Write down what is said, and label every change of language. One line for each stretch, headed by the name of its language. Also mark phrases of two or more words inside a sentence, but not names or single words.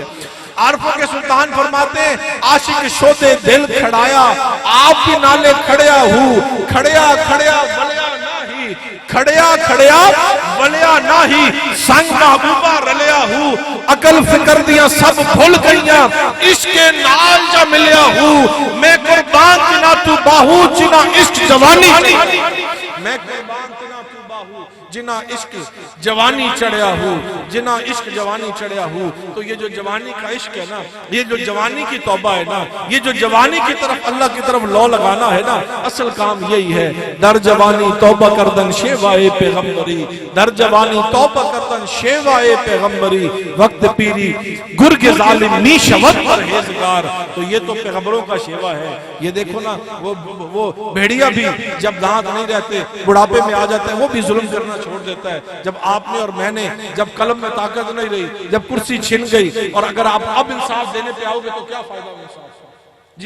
Urdu: عارفوں کے سلطان فرماتے ہیں
Punjabi: عاشق شودے دل کھڑایا، آپ بھی نالے کھڑیا ہوں، کھڑیا کھڑیا ولیا ناہی، کھڑیا کھڑیا ولیا ناہی سنگ محبوبہ رلیا ہوں، عقل فکر دیاں سب بھول گئیاں، عشق نال جا ملیا ہوں، میں قربان تنا تو باہو جنا عشق جوانی، میں قربان تنا تو باہو جنا عشق جوانی چڑھیا ہوں، جنا عشق جوانی چڑھیا ہوں۔
Urdu: تو یہ جو جوانی کا عشق ہے نا، یہ جو جوانی کی توبہ ہے نا، یہ جو جوانی کی طرف اللہ کی طرف لو لگانا ہے نا، اصل کام یہی ہے۔
Persian: در جوانی توبہ کردن شیوائے پیغمبری، در جوانی توبہ کردن شیوائے پیغمبری، وقت پیری گرگ ظالم نی شود پرہیزگار۔
Urdu: تو یہ تو پیغمبروں کا شیوا ہے۔ یہ دیکھو نا، وہ بھیڑیا بھی جب دانت نہیں رہتے، بڑھاپے میں آ جاتے ہیں، وہ بھی ظلم کرنا چھوڑ دیتا ہے۔ جب آپ نے اور میں نے، جب قلم میں طاقت نہیں رہی، جب کرسی چھن گئی، اور اگر آپ اب انصاف دینے پہ آؤ گے تو کیا فائدہ انصاف جی؟